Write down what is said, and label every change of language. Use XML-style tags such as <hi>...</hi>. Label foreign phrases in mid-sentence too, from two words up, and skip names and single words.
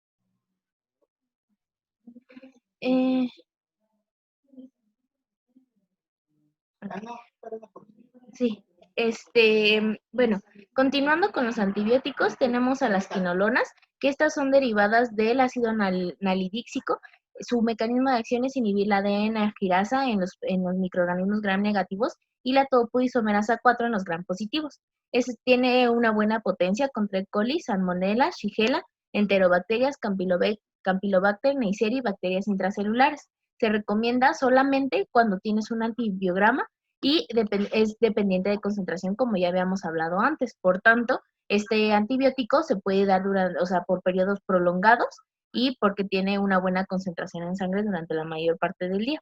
<es>Eh, sí, bueno, continuando con los antibióticos, tenemos a las quinolonas, que estas son derivadas del ácido nalidíxico. Su mecanismo de acción es inhibir la ADN girasa en los microorganismos gram negativos y la topoisomerasa 4 en los gram positivos. Tiene una buena potencia contra E. coli, salmonella, shigella, enterobacterias, campylobacter, neisseria y bacterias intracelulares. Se recomienda solamente cuando tienes un antibiograma y es dependiente de concentración, como ya habíamos hablado antes. Por tanto, este antibiótico se puede dar por periodos prolongados y porque tiene una buena concentración en sangre durante la mayor parte del día.</es>